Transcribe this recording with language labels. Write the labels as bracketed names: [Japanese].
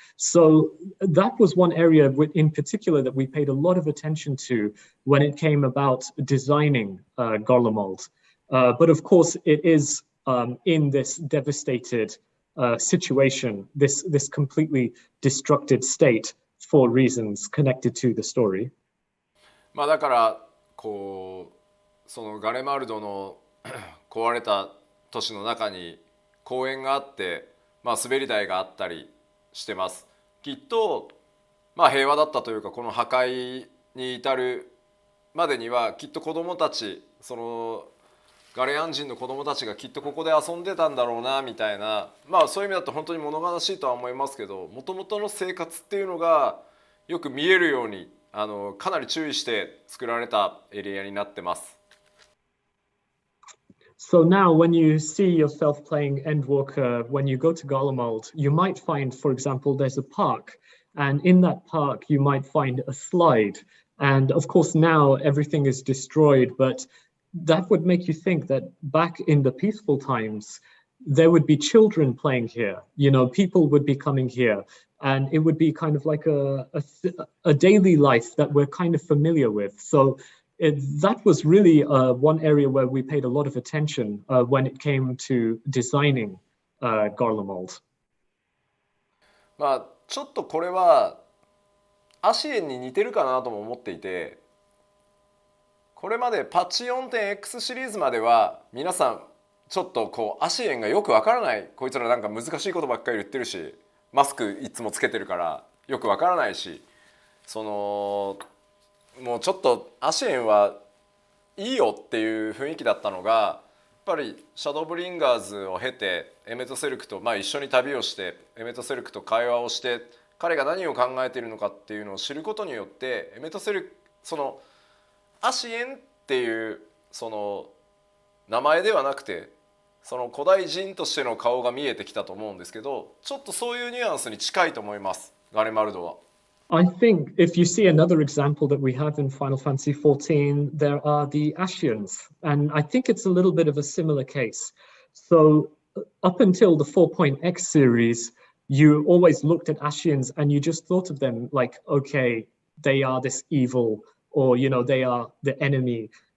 [English] So that was one area in particular that we paid a lot of attention to when it came about designing Garlemald. But of course, it is in this devastated situation, this completely destructed state for reasons connected to the story. [Japanese] だからそのガレマルドの壊れた都市の中に公園があって、滑り台があったりしてます。きっと、平和だったというかこの破壊に至るまでにはきっと子どもたちガレアン人の子供たちがきっとここで遊んでたんだろうなみたいな、まあそういう意味だと本当に物悲しいとは思いますけど、もともとの生活っていうのがよく見えるようにかなり注意して作られたエリアになってます。 [English] So now when you see yourself playing Endwalker, when you go to Garlemald, you might find, for example, there's a park. And in that park, you might find a slide. And of course, now everything is destroyed, but that would make you think that back in the peaceful times, there would be children playing here. You know, people would be coming here, and it would be kind of like a daily life that we're kind of familiar with. So that was really one area where we paid a lot of attention when it came to designing Garlemald. [Japanese] まあちょっとこれはアシエンに似てるかなとも思っていて、これまでパッチ 4.x シリーズまでは皆さんちょっとこうアシエンがよくわからない、こいつらなんか難しいことばっかり言ってるし、マスクいつもつけてるからよくわからないし、そのもうちょっとアシエンはいいよっていう雰囲気だったのが、やっぱりシャドーブリンガーズを経てエメトセルクと、一緒に旅をしてエメトセルクと会話をして、彼が何を考えているのかっていうのを知ることによって、エメトセルク、そのアシエンっていうその名前ではなくて、その古代人としての顔が見えてきたと思うんですけど、ちょっとそういうニュアンスに近いと思います、ガレマルドは。 [English] I think if you see another example that we have in Final Fantasy XIV, there are the Ascians, and I think it's a little bit of a similar case. So up until the 4.x series, you always looked at Ascians and you just thought of them like, okay, they are this evil, or, you know, they are the enemy.